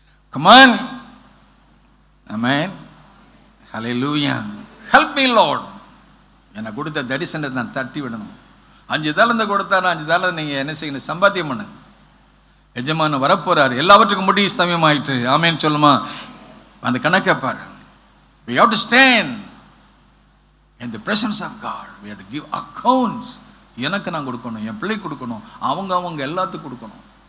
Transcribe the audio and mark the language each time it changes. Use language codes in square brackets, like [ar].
[en] Come on, amen, hallelujah. Help me Lord. [ta] எனக்கு கொடுத்த தரிசனத்தை நான் தட்டி விடணும். 5 தாளந்தை கொடுத்தாரு. 5 தாளந்தை நீங்கள் என்ன செய்யணும்? சம்பாத்தியம் பண்ணுங்க. எஜமான் வரப்போறாரு. எல்லாவற்றுக்கும் முடிவு சமயம் ஆயிட்டு. ஆமென் சொல்லுமா? அந்த கணக்கை பாரு. [en] We have to stand in the presence of God. We have to give accounts. [ta] எனக்கு நான் கொடுக்கணும், என் பிள்ளை கொடுக்கணும், அவங்க எல்லாத்துக்கும் கொடுக்கணும்.